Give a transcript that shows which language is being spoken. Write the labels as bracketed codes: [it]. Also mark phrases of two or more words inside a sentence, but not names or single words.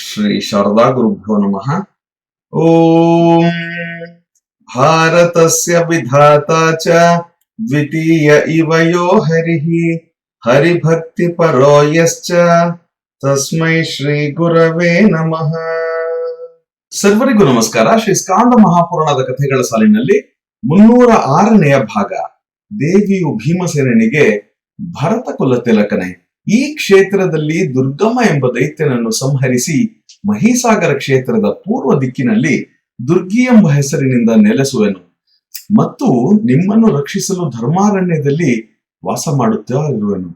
[sa] ಶ್ರೀ ಶಾರದಾ ಗುರುಭ್ಯೋ ನಮಃ. ಓಂ ಭಾರತಸ್ಯ ವಿಧಾತಾ ಚ ದ್ವಿತೀಯ ಇವ ಯೋ ಹರಿಃ ಹರಿಭಕ್ತಿ ಪರೋ ಯಶ್ಚ ತಸ್ಮೈ ಶ್ರೀ ಗುರವೇ ನಮಃ. [kn] ಸರ್ವರಿಗೂ ನಮಸ್ಕಾರ. ಶ್ರೀ ಸ್ಕಾಂದ ಮಹಾಪುರಾಣದ ಕಥೆಗಳ ಸಾಲಿನಲ್ಲಿ 306ನೆಯ ಭಾಗ. ದೇವಿಯು ಭೀಮಸೇನಿಗೆ ಭರತ ಕುಲ ತಿಲಕನೆ. ಈ ಕ್ಷೇತ್ರದಲ್ಲಿ ದುರ್ಗಮ ಎಂಬ ದೈತ್ಯನನ್ನು ಸಂಹರಿಸಿ ಮಹಿಸಾಗರ ಕ್ಷೇತ್ರದ ಪೂರ್ವ ದಿಕ್ಕಿನಲ್ಲಿ ದುರ್ಗಿ ಎಂಬ ಹೆಸರಿನಿಂದ ನೆಲೆಸುವೆನು ಮತ್ತು ನಿಮ್ಮನ್ನು ರಕ್ಷಿಸಲು ಧರ್ಮಾರಣ್ಯದಲ್ಲಿ ವಾಸ ಮಾಡುತ್ತಾ ಇರುವೆನು.